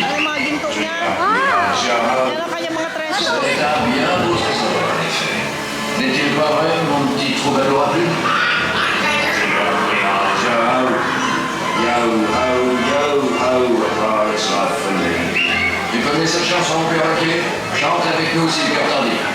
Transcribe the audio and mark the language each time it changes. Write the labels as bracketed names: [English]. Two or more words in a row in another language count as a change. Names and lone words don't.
[Filipino] Ay, mga ginto niya. [French] Gérard, [Filipino] Yan ang kanyang mga [French] ça [English] treasure. [French] est un bien beau trésor, en effet. N'est-il pas vrai, mon petit troubadour à plumes? Gérard, yao, hao, yao, hao, apart, ça fait. Tu connais cette chanson, perroquet? Chante avec nous si le cœur t'en dit.